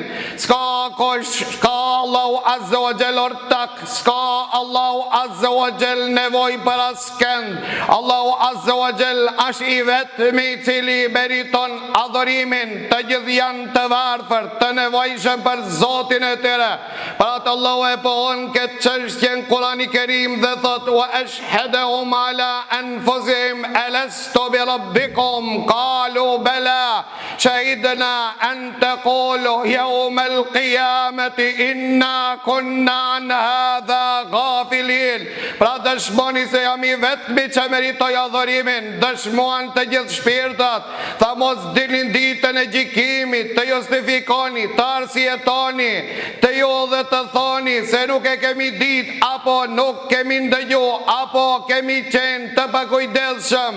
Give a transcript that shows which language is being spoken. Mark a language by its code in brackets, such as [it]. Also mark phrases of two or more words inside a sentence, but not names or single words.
[sq] S'ka kush, s'ka [ar] الله عز وجل [sq] ortak, s'ka [ar] الله عز وجل [sq] nevojë për askënd. [ar] الله عز وجل [sq] është i vetmi i cili meriton adhurimin. Të gjithë janë të varfër, të nevojshëm për Zotin e tyre. Për atë Allahu e pohon këtë çështje në Kur'anin e Kerim dhe thot [ar] وأشهدهم على أنفسهم ألست بربكم قالوا بلى شهدنا أن تقولوا يوم القيامة إنا كنا عن هذا غافلين. [sq] Pra dëshmoni se jam i vetmi që meritoj adhurimin. Dëshmuan të gjithë shpirtat, tha mos dilin ditën e gjykimit, të justifikoni, të arsyetoni, të ju dhe të thoni se nuk e kemi dit, apo nuk kemi ndëgju, apo kemi qenë të pakujdesshëm.